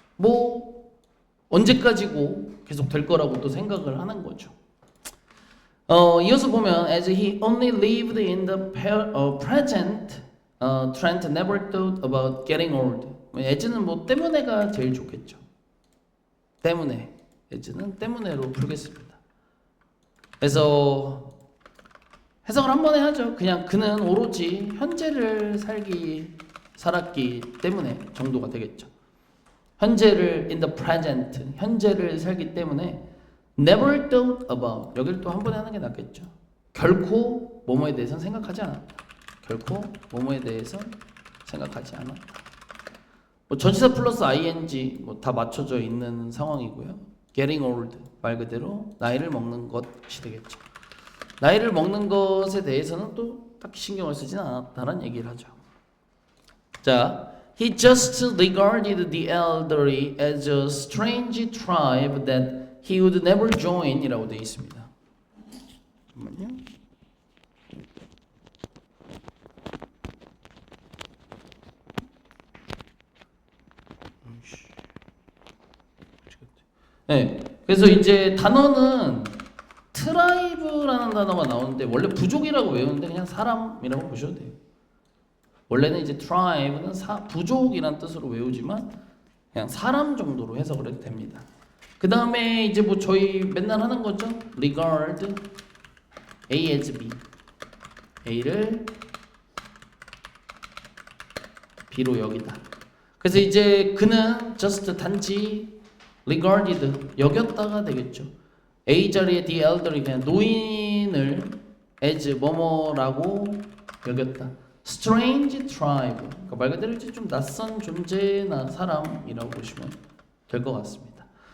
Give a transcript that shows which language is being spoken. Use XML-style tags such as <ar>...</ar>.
<ko>뭐 언제까지고 계속 될 거라고 또 생각을 하는 거죠. 이어서 보면</ko> <en>as he only lived in the present, Trent never thought about getting old.</en> <ko>as는 뭐 때문에가 제일 좋겠죠. 때문에 as는 때문에로 풀겠습니다. 그래서 해석을 한 번에 하죠. 그냥 그는 오로지 현재를 살았기 때문에 정도가 되겠죠. 현재를</ko> <en>in the present,</en> <ko>현재를 살기 때문에</ko> <en>never thought about,</en> <ko>여기를 또 한 번에 하는 게 낫겠죠. 결코 뭐뭐에 대해서는 생각하지 않았다. 결코 뭐뭐에 대해서는 생각하지 않았다. 뭐 전치사 플러스 ing 뭐 다 맞춰져 있는 상황이고요. getting old 말 그대로 나이를 먹는 것이 되겠죠. 나이를 먹는 것에 대해서는 또 딱히 신경을 쓰지는 않았다는 얘기를 하죠.</ko> <en>자, he just regarded the elderly as a strange tribe that he would never join</en> <ko>이라고 되어 있습니다. 잠깐만요. 네, 그래서 이제 단어는 트라이브라는 단어가 나오는데 원래 부족이라고 외우는데 그냥 사람이라고 보셔도 돼요. 원래는 이제 tribe는 부족이란 뜻으로 외우지만 그냥 사람 정도로 해석을 해도 됩니다. 그 다음에 이제 뭐 저희 맨날 하는 거죠. regard A as B, A를 B로 여기다. 그래서 이제 그는 just 단지 regarded 여겼다가 되겠죠. A 자리에 the elderly 그냥 노인을 as 뭐뭐라고 여겼다. strange tribe 그러니까 말 그대로 이제 좀 낯선 존재나 사람이라고 보시면 될 것 같습니다.</ko>